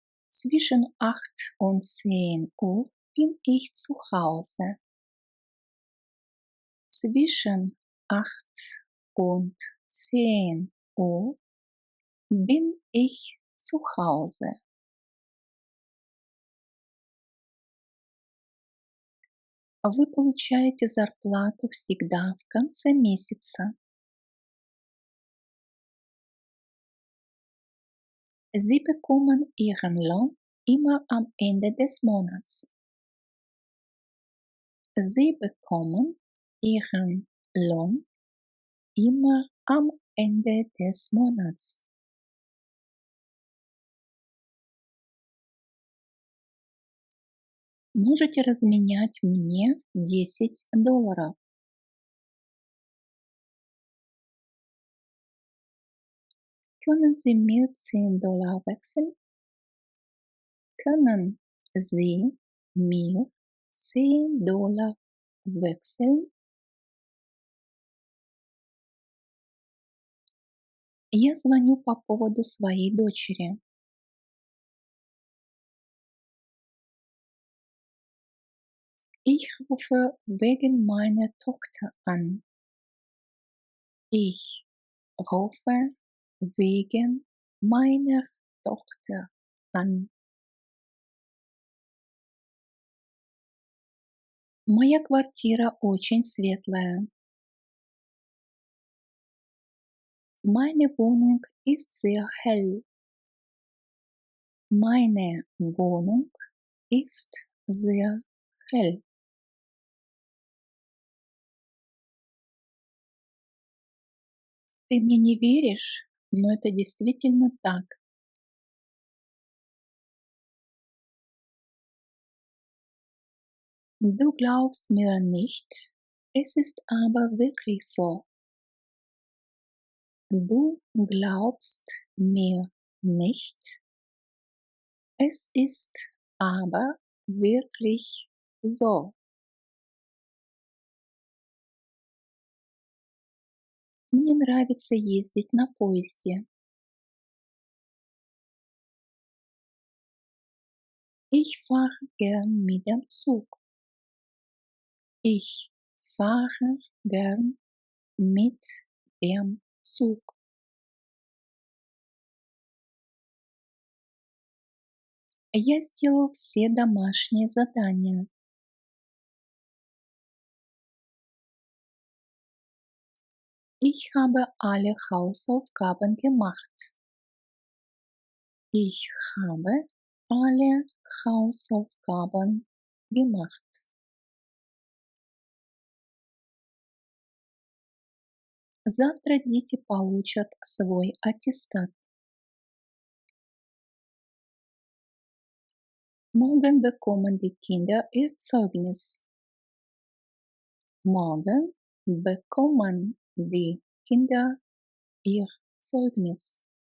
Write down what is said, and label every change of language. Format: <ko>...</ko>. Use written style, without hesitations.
<de>Zwischen 8 und 10 Uhr bin ich zu Hause. Zwischen 8 und 10 Uhr bin ich zu Hause.</de> <ru>Вы получаете зарплату всегда в конце месяца.</ru> <de>Sie bekommen Ihren Lohn immer am Ende des Monats. Sie bekommen Ihren Lohn immer am Ende des Monats.</de> <ru>Можете разменять мне $10.</ru> <de>Können Sie mir $10 wechseln? Können Sie mir $10 wechseln?</de> <ru>Я звоню по поводу своей дочери.</ru> <de>Ich rufe wegen meiner Tochter an. Ich rufe wegen meiner Tochter an.</de> <ru>Моя квартира очень светлая.</ru> <de>Meine Wohnung ist sehr hell. Meine Wohnung ist sehr hell.</de> <ru>Ты мне не веришь, но это действительно так.</ru> <de>Du glaubst mir nicht, es ist aber wirklich so. Du glaubst mir nicht, es ist aber wirklich so.</de> <ru>Мне нравится ездить на поезде.</ru> <de>Ich fahre gern mit dem Zug. Ich fahre gern mit dem Zug.</de> <ru>Я сделал все домашние задания.</ru> <de>Ich habe alle Hausaufgaben gemacht. Ich habe alle Hausaufgaben gemacht.</de> <ru>Завтра дети получат свой аттестат.</ru> <de>Morgen bekommen die Kinder ihr Zeugnis. Morgen bekommen die Kinder ihr Zeugnis.</de>